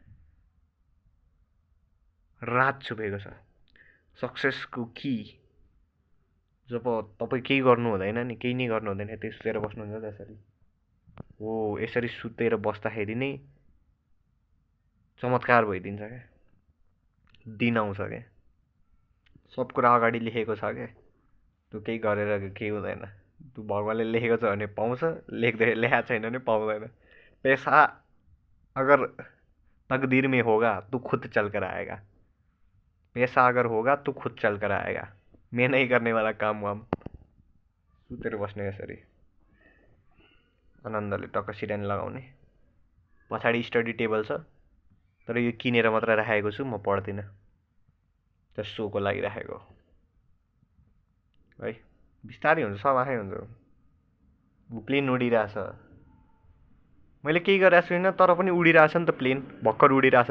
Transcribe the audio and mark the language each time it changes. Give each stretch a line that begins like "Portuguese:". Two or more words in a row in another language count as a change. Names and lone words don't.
Nepali: रात छुपेको छ सक्सेसको कि जब तपाईँ केही गर्नु हुँदैन नि केही नै गर्नु हुँदैन त्यो सुतेर बस्नुहुन्छ त्यसरी हो यसरी सुतेर बस्दाखेरि नै चमत्कार भइदिन्छ क्या दिन आउँछ क्या सब कुरा अगाडि लेखेको छ क्या तँ केही गरेर केही हुँदैन तँ भगवान्ले लेखेको छ भने पाउँछ लेखेको छैन भने पाउँदैन
Hindi: पैसा अगर तकदीर में होगा तो खुद चल कर आएगा पैसा अगर होगा तो खुद चल कर आएगा मैं नहीं करने वाला काम वाम
Nepali: सुतेर बस्ने यसरी आनन्दले टक्क सिरानी लगाउने पछाडि स्टडी टेबल छ तर यो किनेर मात्र राखेको छु म पढ्दिनँ जस्ट सोको लागि राखेको है बिस्तारै हुन्छ सब आफै हुन्छ प्लेन उडिरहेछ मैले केही गरेको छुइनँ तर पनि उडिरहेछ नि त प्लेन भर्खर उडिरहेछ नि